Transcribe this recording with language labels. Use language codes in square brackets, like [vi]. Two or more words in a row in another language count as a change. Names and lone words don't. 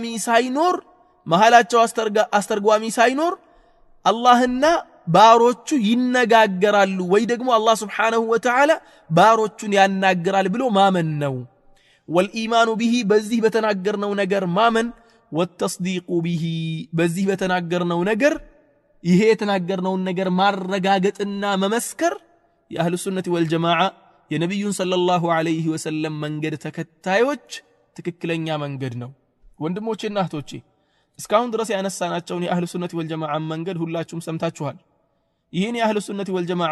[am] ሳይኖር መሐላቸው አስተርጓሚ ሳይኖር አላህና ባሮቹ ይነጋገራሉ ወይ ደግሞ አላህ [ar] سبحانه وتعالى [am] ባሮቹን ያናግራል ብሎ ማመን ነው [ar] والإيمان به [am] በዚህ በተናገርነው ነገር ማመን [ar] والتصديق به [am] በዚህ በተናገርነው ነገር ይሄ የተናገርነውን ነገር ማረጋገጥና መመስከር የአህሉ ሱነቲ ወልጀማዓ የነብዩን [ar] صلى الله عليه وسلم [am] መንገድ ተከታዮች ትክክለኛ መንገድ ነው ወንድሞቼና እህቶቼ እስካሁን ድረስ ያነሳናቸውን የአህሉ ሱነቲ ወልጀማዓ መንገድ ሁላችሁም ሰምታችኋል ይሄን የአህሉ ሱነቲ ወልጀማዓ